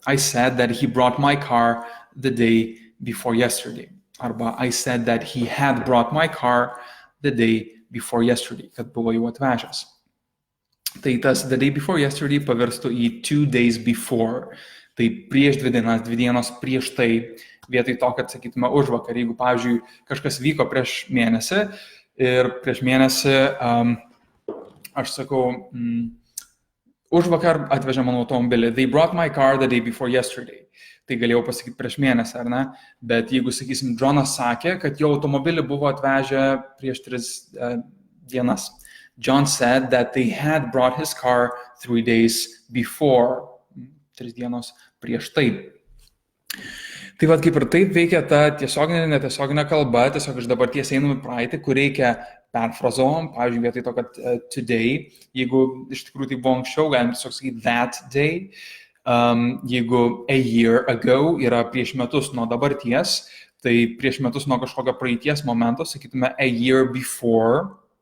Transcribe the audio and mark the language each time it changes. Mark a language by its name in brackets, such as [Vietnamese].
[English] I said that he brought my car the day before yesterday. Arba I said that he had brought my car the day before yesterday, [Lithuanian] kad buvo jau atvežęs. Tai tas [English] the day before yesterday [Lithuanian] pavirstų į [English] 2 days before. [Lithuanian] Tai prieš 2 dienas, 2 dienos prieš tai, vietoj to, kad sakytume užvakar. Jeigu, pavyzdžiui, kažkas vyko prieš mėnesį ir prieš mėnesį aš sakau, užvakar atvežė mano automobilį. [English] They brought my car the day before yesterday. [Lithuanian] Tai galėjau pasakyti prieš mėnesį, ar ne? Bet jeigu, sakysim, Johnas sakė, kad jo automobilį buvo atvežę prieš 3 dienas. [English] John said that they had brought his car 3 days before. [Lithuanian] 3 dienos prieš tai. Tai vad kaip ir taip veikia ta tiesioginė, netiesioginė kalba, tiesiog iš dabarties einam į praeitį, kur reikia perfrazuojam, pavyzdžiui, vietoj to, kad today, jeigu iš tikrųjų tai buvo anksčiau, galim tiesiog sakyti that day. Jeigu [English] a year ago [Lithuanian] yra prieš metus nuo dabarties, tai prieš metus nuo kažkokio praeities momento, sakytume [English] a year before.